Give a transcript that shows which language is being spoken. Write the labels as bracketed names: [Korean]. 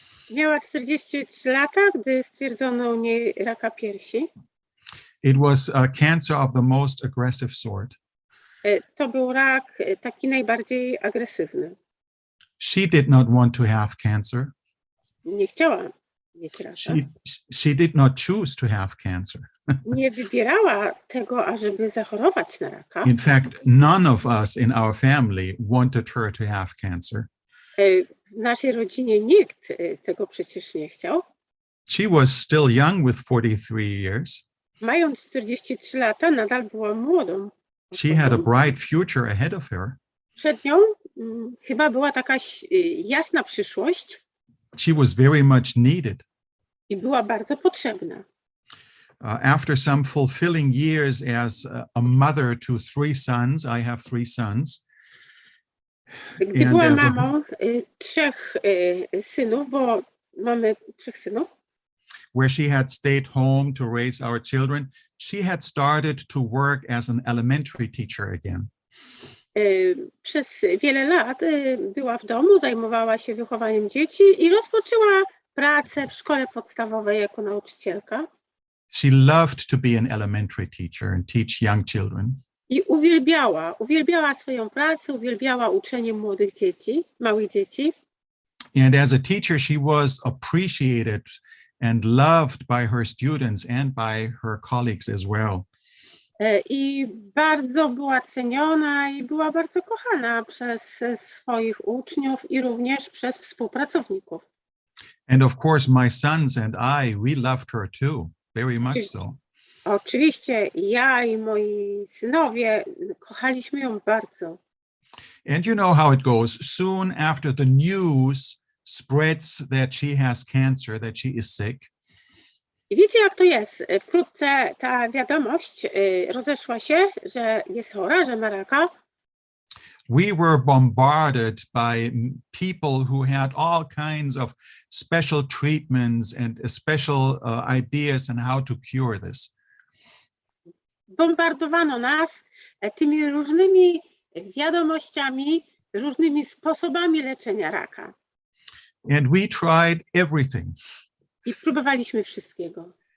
[Polish] Miała 43 lata, gdy stwierdzono u niej raka piersi. [English] It was a cancer of the most aggressive sort. [Polish] To był rak taki najbardziej agresywny. [English] She did not want to have cancer. [Polish] Nie chciała mieć raka. [English] She did not choose to have cancer. [Polish] Nie wybierała tego, ażeby zachorować na raka. [English] In fact, none of us in our family wanted her to have cancer. [Polish] W naszej rodzinie nikt tego przecież nie chciał. [English] She was still young with 43 years. [Polish] Mając 43 lata, nadal była młodą. [English] She had a bright future ahead of her. [Polish] Przed nią chyba była taka jasna przyszłość. [English] She was very much needed. [Polish] I była bardzo potrzebna. [English] After some fulfilling years as a mother to 3 sons, I have 3 sons. [Polish] Gdy była mamą 3 synów, bo mamy 3 synów. [English] Where she had stayed home to raise our children, she had started to work as an elementary teacher again. [Polish] Przez wiele lat była w domu, zajmowała się wychowaniem dzieci i rozpoczęła pracę w szkole podstawowej jako nauczycielka. [English] She loved to be an elementary teacher and teach young children. [Polish] I uwielbiała swoją pracę, uwielbiała uczenie młodych dzieci, małych dzieci. [English] And as a teacher, she was appreciated and loved by her students and by her colleagues as well. [Polish] I bardzo była ceniona i była bardzo kochana przez swoich uczniów i również przez współpracowników. [English] And of course, my sons and I, we loved her too, very much so. [Polish] Oczywiście ja i moi synowie kochaliśmy ją bardzo. [English] And you know how it goes. Soon after the news spreads that she has cancer, that she is sick. [Polish] I wiecie, jak to jest? Wkrótce ta wiadomość rozeszła się, że jest chora, że ma raka. [English] We were bombarded by people who had all kinds of special treatments and special ideas on how to cure this. [Polish] bombardowano nas tymi różnymi wiadomościami, różnymi sposobami leczenia raka. [English] And we tried everything. [Polish] I próbowaliśmy wszystkiego.